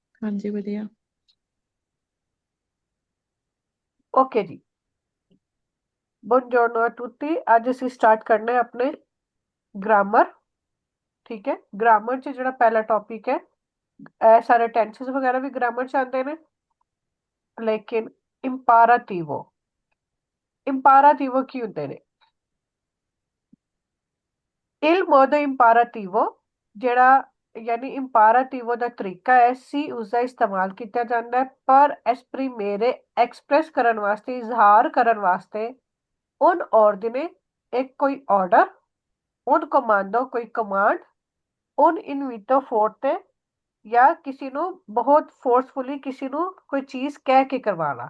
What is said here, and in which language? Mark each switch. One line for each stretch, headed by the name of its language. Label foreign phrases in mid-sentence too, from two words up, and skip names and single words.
Hindi: हाँ जी, बढ़िया। ओके जी।
Italian: buongiorno a tutti.
Punjabi: ਅੱਜ ਅਸੀਂ ਸਟਾਰਟ ਕਰਨਾ ਹੈ ਆਪਣੇ ਗ੍ਰਾਮਰ। ਠੀਕ ਹੈ, ਗ੍ਰਾਮਰ 'ਚ ਜਿਹੜਾ ਪਹਿਲਾ ਟੌਪਿਕ ਹੈ, ਇਹ ਸਾਰੇ ਟੈਂਸਸ ਵਗੈਰਾ ਵੀ ਗ੍ਰਾਮਰ 'ਚ ਆਉਂਦੇ ਨੇ, ਲੇਕਿਨ ਇੰਪਾਰਾਟਿਵੋ ਕੀ ਹੁੰਦੇ ਨੇ?
Italian: il modo imperativo
Punjabi: ਜਿਹੜਾ ਯਾਨੀ ਇੰਪਾਰਾਟਿਵੋ ਦਾ ਤਰੀਕਾ ਹੈ, ਸੀ ਉਸਦਾ ਇਸਤੇਮਾਲ ਕੀਤਾ ਜਾਂਦਾ ਹੈ ਪਰ ਐਸਪ੍ਰੀਮੇਰੇ ਐਕਸਪ੍ਰੈਸ ਕਰਨ ਵਾਸਤੇ, ਇਜ਼ਹਾਰ ਕਰਨ ਵਾਸਤੇ
Italian: un ordine
Punjabi: ਇੱਕ ਕੋਈ ਆਰਡਰ,
Italian: un comando
Punjabi: ਕੋਈ ਕਮਾਂਡ,
Italian: un invito forte
Punjabi: ਜਾਂ ਕਿਸੇ ਨੂੰ ਬਹੁਤ ਫੋਰਸਫੁਲੀ ਕਿਸੇ ਨੂੰ ਕੋਈ ਚੀਜ਼ ਕਹਿ ਕੇ ਕਰਵਾਣਾ।